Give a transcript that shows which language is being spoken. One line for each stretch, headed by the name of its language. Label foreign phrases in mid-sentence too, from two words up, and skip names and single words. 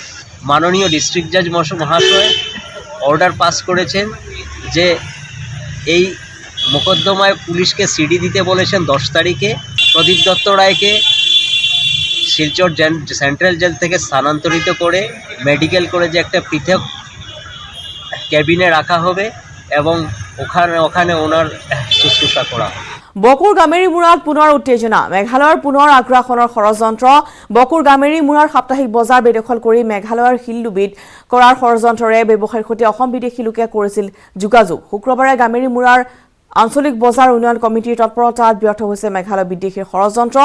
Bangla: মাননীয় ডিস্ট্রিক্ট জাজ মহাশয় অর্ডার পাস করেছেন যে এই মোকদ্দমায় পুলিশকে সিডি দিতে বলেছেন 10 তারিখে। প্রদীপ দত্ত রায়কে শিলচর সেন্ট্রাল জেল থেকে স্থানান্তরিত করে মেডিকেল কলেজে একটা পৃথক ক্যাবিনে রাখা হবে এবং ওখানে ওনার শুশ্রূষা করা হবে।
Assamese: বকুৰ গামেৰীমুৰাত পুনৰ উত্তেজনা, মেঘালয়ৰ পুনৰ আগ্ৰাসনৰ ষড়যন্ত্ৰ। বকুৰ গামেৰীমুৰাৰ সাপ্তাহিক বজাৰ বেদখল কৰি মেঘালয়ৰ শিলডুবিত কৰাৰ ষড়যন্ত্ৰৰে ব্যৱসায়ীৰ সৈতে অসম বিদেশী লোকে কৰিছিল যোগাযোগ। শুক্ৰবাৰে গামেৰীমুৰাৰ আঞ্চলিক বজাৰ উন্নয়ন কমিটিৰ তৎপৰতাত ব্যৰ্থ হৈছে মেঘালয় বিদেশীৰ ষড়যন্ত্ৰ।